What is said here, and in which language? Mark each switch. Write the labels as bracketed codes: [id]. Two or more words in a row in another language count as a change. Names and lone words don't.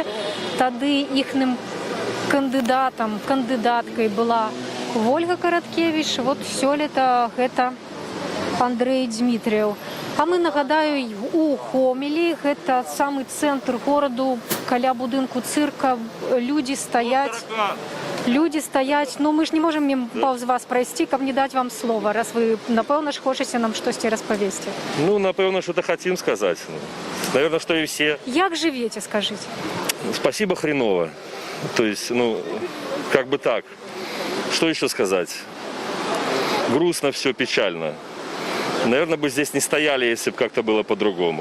[be] Тады іхным кандыдаткай была Вольга Караткевич. Вот сёлета гэта Андрей Дмитриев. А мы, нагадаю, у Гомелі, гэта самы цэнтр гораду, каля будынку цырка, люди стаяць, [ru] но мы ж не можем мимо [be] паўз вас прайсці, каб не даць вам слова, раз вы, напэўна ж, хочаце нам штосьці распавесці. Ну, напэўна, [ru] что-то хотим сказать. Наверное, что и все. Як живете, скажите? Спасибо, хреново. То есть, как бы так. Что еще сказать? Грустно все, печально. Наверное, бы здесь не стояли, если бы как-то было по-другому.